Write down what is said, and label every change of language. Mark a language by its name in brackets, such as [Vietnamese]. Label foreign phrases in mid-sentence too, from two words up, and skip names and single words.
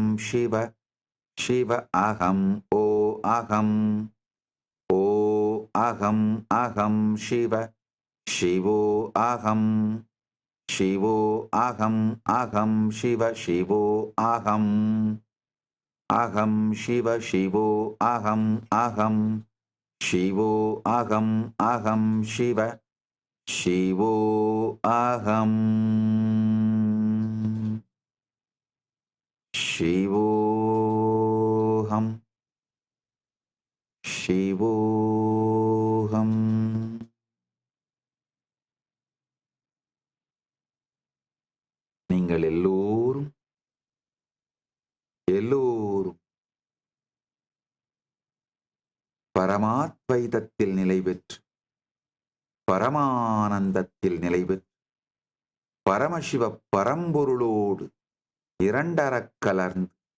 [Sanskrit] शिव शिव अहम् ओ अहम् ओ अहम् अहं शिव शिवो अहम् शिवो अहम् अहं शिव शिवो अहम् अहं शिव शिवो अहम् अहं शिवो अहम् अहं शिव शिवो अहम् शिवोऽहम् शिवोऽहम् [Tamil] நீங்கள் எல்லோரும் எல்லோரும் பரமாத்வைதத்தில் நிலை பெற்று பரமானந்தத்தில் நிலை பெற்று பரமசிவ பரம்பொருளோடு இரண்டறக் கலர்ந்து